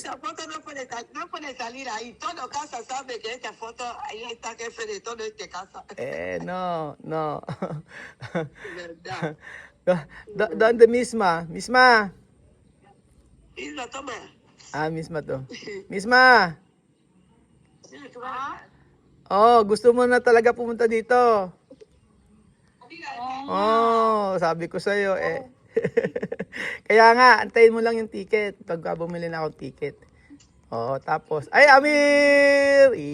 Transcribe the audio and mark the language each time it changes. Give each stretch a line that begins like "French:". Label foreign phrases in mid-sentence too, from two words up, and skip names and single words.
Spanish: Esta foto no puede salir ahí. Todo casa sabe que esta foto, ahí está jefe de todo este casa. No. De verdad. ¿Dónde misma? Misma. Y lo toma. Misma to. Misma. Ah,
Filipino: Oh, gusto mo na talaga pumunta dito. oo nga. Oh, sabi ko sa'yo eh. Kaya nga, antayin mo lang yung ticket. Pagka bumili na akong ticket. Oh, tapos, ay, Amir!